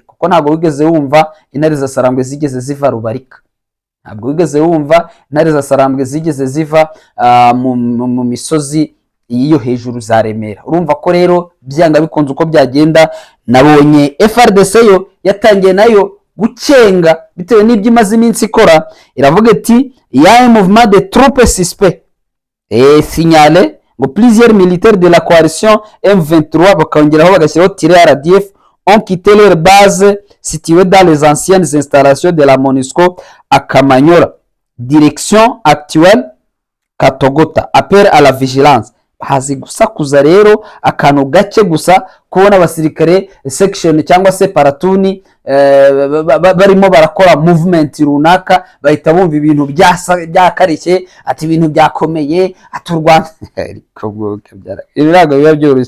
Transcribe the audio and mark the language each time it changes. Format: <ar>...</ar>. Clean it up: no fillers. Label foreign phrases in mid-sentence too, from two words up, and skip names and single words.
<rw>Kuko ntabwo wigeze wumva intare za Sarambwe zigeze ziva Rubarika, ntabwo wigeze wumva intare za Sarambwe zigeze ziva mu misozi iyo hejuru za Remera. Urumva ko rero byanga bikunze uko byagenda. Nabonye FRDC yo yatangiye nayo gucenga bitewe n'ibyo imaze iminsi ikora, iravuga iti</rw> <fr>ya un mouvement de troupes suspects et signalé ngo plusieurs militaires de la coalition M23</fr> <rw>bakongeraho bagashyiraho RDF</rw> <fr>ont quitté leur base située dans les anciennes installations de la MONUSCO à Kamanyola, direction actuelle Katogota. Appel à la vigilance.</fr> <rw>Hazi gusakuza rero akantu gake gusa kubona abasirikare section cyangwa se paratuni barimo barakora movement runaka, bahita bumva ibintu byakarishye, ati ibintu byakomeye, ati u Rwanda ariko bwoke byara ibirago biba byoroshye.</rw>